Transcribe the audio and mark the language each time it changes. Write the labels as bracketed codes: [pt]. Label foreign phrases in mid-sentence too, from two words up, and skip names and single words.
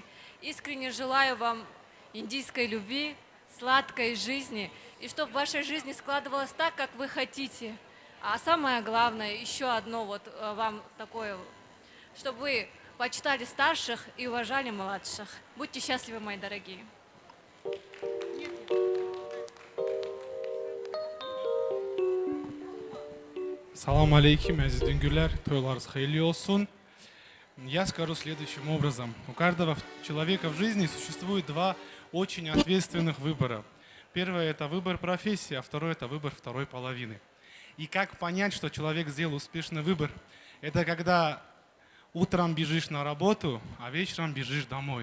[ru] Искренне желаю вам индийской любви, сладкой жизни, и чтобы в вашей жизни складывалось так, как вы хотите. А самое главное, еще одно вот вам такое, чтобы вы почитали старших и уважали младших. Будьте счастливы, мои дорогие. [ar] سلام عليكم, [tk] азиз дүнгүрлер, тойларыңыз хайырлы olsun. [ru] Я скажу следующим образом. У каждого человека в жизни существует два очень ответственных выбора. Первое – это выбор профессии, а второе – это выбор второй половины. И как понять, что человек сделал успешный выбор? Это когда утром бежишь на работу, а вечером бежишь домой.